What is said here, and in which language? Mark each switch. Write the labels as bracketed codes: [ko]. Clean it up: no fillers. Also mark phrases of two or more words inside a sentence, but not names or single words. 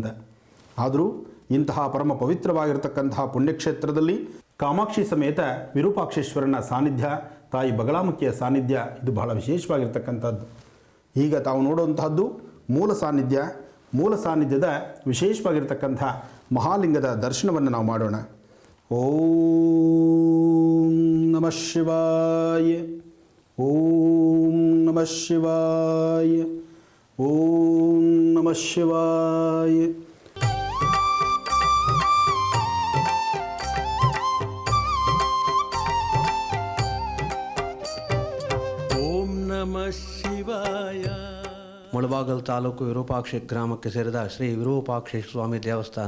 [kn] ಆದರೂ ಇಂತಹ ಪರಮ ಪವಿತ್ರವಾಗಿರ್ತಕ್ಕಂತಹ ಪುಣ್ಯಕ್ಷೇತ್ರದಲ್ಲಿ ಕಾಮಾಕ್ಷಿ ಸಮೇತ ವಿರೂಪಾಕ್ಷೇಶ್ವರನ ಸಾನ್ನಿಧ್ಯ, ತಾಯಿ ಬಗಲಾಮುಖಿಯ ಸಾನ್ನಿಧ್ಯ ಇದು ಬಹಳ ವಿಶೇಷವಾಗಿರ್ತಕ್ಕಂಥದ್ದು. ಈಗ ತಾವು ನೋಡುವಂತಹದ್ದು ಮೂಲ ಸಾನ್ನಿಧ್ಯದ ವಿಶೇಷವಾಗಿರ್ತಕ್ಕಂಥ ಮಹಾಲಿಂಗದ ದರ್ಶನವನ್ನು ನಾವು ಮಾಡೋಣ. [sa] ಓಂ ನಮಃ ಶಿವಾಯ, ಓಂ ನಮಃ ಶಿವಾಯ, ಓಂ ನಮಃ ಶಿವಾಯ. [kn] ಮುಳಬಾಗಿಲು ತಾಲೂಕು ವಿರೂಪಾಕ್ಷಿ ಗ್ರಾಮಕ್ಕೆ ಸೇರಿದ ಶ್ರೀ ವಿರೂಪಾಕ್ಷಿ ಸ್ವಾಮಿ ದೇವಸ್ಥಾನ.